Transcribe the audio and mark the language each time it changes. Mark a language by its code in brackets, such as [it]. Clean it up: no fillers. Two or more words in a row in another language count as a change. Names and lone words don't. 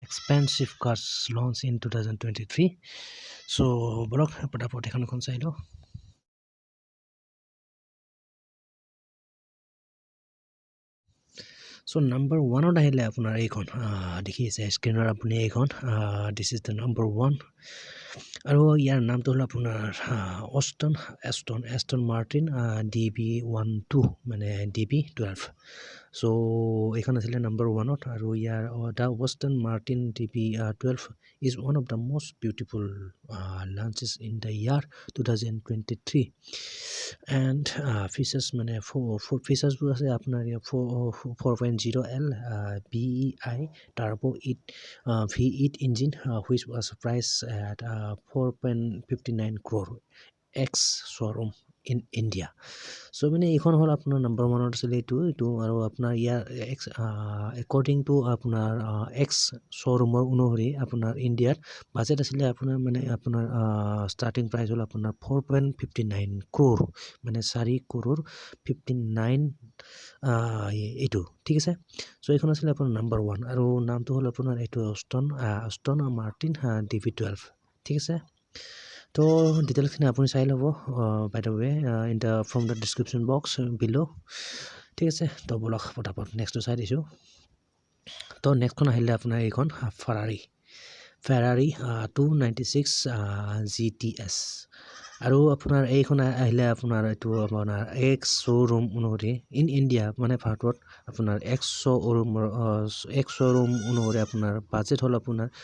[en] expensive cars launched in 2023. [as] So বলক পটাপট এখন চাই লওঁ So number 1 ত আহিলে আপোনাৰ এইখন দেখি আছে স্ক্ৰিনৰ আপুনি এইখন [en] this is the number 1 [as] আৰু ইয়াৰ নামটো হ'ল আপোনাৰ [en] Aston Martin DB12 মানে DB12 so [as] এইখন আছিলে [en] number 1 [as] ত আৰু ইয়াৰ [en] the Aston Martin DB12 is one of the most beautiful launches in the year 2023 and features মানে four features [as] বোৰ আছে আপোনাৰ [en] 4.0L BEI turbo V8 engine which was priced at 4.59 crore X showroom in India so [as] মানে এইখন হল আপোনাৰ নাম্বাৰ 1 ত আছিল এইটো আৰু আপোনাৰ ইয়াৰ [en] according to [as] আপোনাৰ [en] X showroom [as] অনুসৰি আপোনাৰ ইণ্ডিয়াৰ বাজেট আছিল আপোনাৰ মানে আপোনাৰ [en] starting price [as] হল আপোনাৰ 4.59 crore মানে 4 crore 59 এইটো ঠিক আছে সো এইখন আছিল আপোনাৰ নাম্বাৰ 1 আৰু নামটো হল আপোনাৰ এইটো Aston Martin DB12 ঠিক আছে তো ডিটেইলছ খিনি আপুনি চাই লব [en] by the way in the from the description box below [as] ঠিক আছে তো বলক পটাপট নেক্সট চাই দিছো তো নেক্সটখন আহিলে আপোনাৰ এইখন Ferrari 296 GTS আৰু আপোনাৰ এইখন আহিলে আপোনাৰ এইটো আপোনাৰ [en] X showroom [as] অনুসৰি [en] in India [as] মানে ভাৰতত আপোনাৰ [en] X showroom [as] অনুসৰি আপোনাৰ বাজেট হল আপোনাৰ